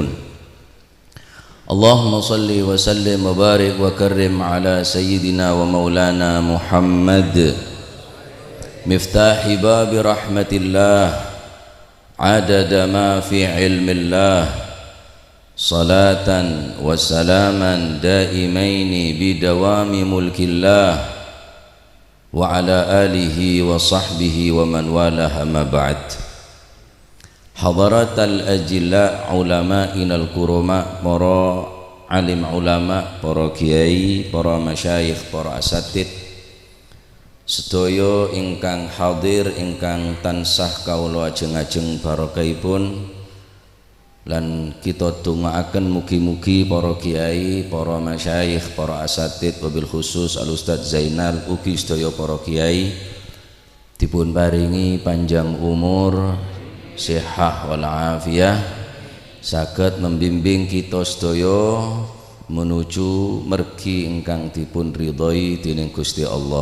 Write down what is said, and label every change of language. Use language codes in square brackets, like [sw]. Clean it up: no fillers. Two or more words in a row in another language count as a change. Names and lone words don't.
[ar] اللهم صل وسلم وبارك وكرم على سيدنا ومولانا محمد مفتاح باب رحمة الله عدد ما في علم الله صلاة وسلاما دائمين بدوام ملك الله وعلى آله وصحبه ومن والاه ما بعد. حضرات الأجلاء علمائنا الكرماء [jv] para [ar] عالم علماء, [jv] para kiai, para masyayikh, para asatid sedaya ingkang hadir ingkang tansah kawula ajeng-ajeng barokahipun lan kita dongaaken mugi-mugi para kiai, para masyayikh, para asatid [ar] وبالخصوص [jv] Al Ustaz Zainal ugi sedaya para kiai dipun paringi panjang umur, sehat [ar] والعافية [jv] saged membimbing kita sedaya menuju mergi ingkang dipun ridhoi dening Gusti Allah.